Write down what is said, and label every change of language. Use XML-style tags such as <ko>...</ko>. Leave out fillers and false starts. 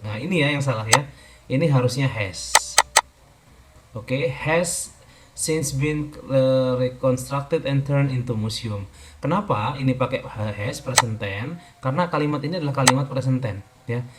<id>Nah, ini ya yang salah ya. Ini harusnya has. Oke, has</id> <en>since been reconstructed and turned into museum.</en> <id>Kenapa ini pakai has present tense? Karena kalimat ini adalah kalimat present tense, ya.</id>